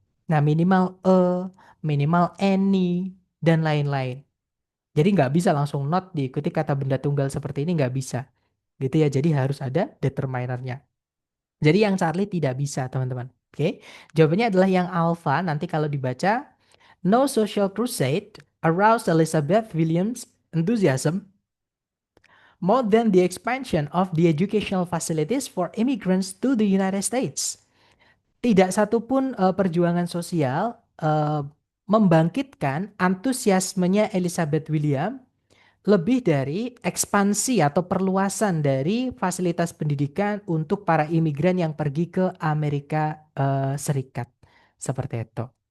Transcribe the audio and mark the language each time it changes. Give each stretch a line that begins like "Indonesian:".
Indonesian: Nah, minimal minimal any, dan lain-lain. Jadi nggak bisa langsung not diikuti kata benda tunggal seperti ini, nggak bisa. Gitu ya, jadi harus ada determinernya. Jadi yang Charlie tidak bisa, teman-teman. Oke, jawabannya adalah yang alpha. Nanti kalau dibaca,
English: no social crusade aroused Elizabeth Williams enthusiasm more than the expansion of the educational facilities for immigrants to the United States.
Indonesian: Tidak satupun perjuangan sosial membangkitkan antusiasmenya Elizabeth William lebih dari ekspansi atau perluasan dari fasilitas pendidikan untuk para imigran yang pergi ke Amerika Serikat. Seperti itu.